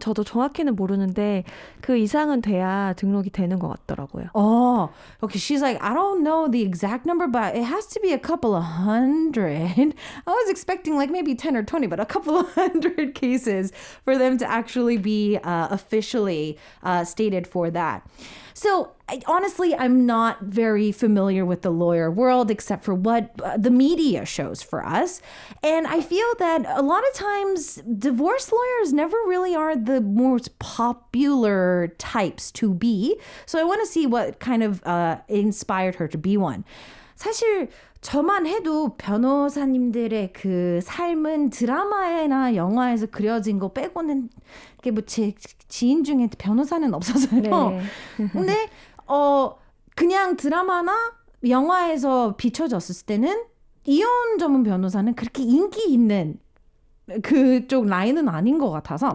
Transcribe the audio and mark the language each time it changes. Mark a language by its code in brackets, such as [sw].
[ko] 저도 정확히는 모르는데 그 이상은 돼야 등록이 되는 것 같더라고요. [en] Oh, okay. She's like, I don't know the exact number, but it has to be a couple of hundred. I was expecting like maybe 10 or 20, but a couple of hundred cases for them to actually be officially stated for that. So honestly, I'm not very familiar with the lawyer world except for what the media shows for us. And I feel that a lot of times divorce lawyers never really are the most popular types to be. So I want to see what kind of inspired her to be one. [ko] 사실 저만 해도 변호사님들의 그 삶은 드라마나 영화에서 그려진 거 빼고는 이게 뭐 제 지인 중에 변호사는 없어서요. 네. 근데 그냥 드라마나 영화에서 비춰졌을 때는 이혼 전문 변호사는 그렇게 인기 있는 그쪽 라인은 아닌 것 같아서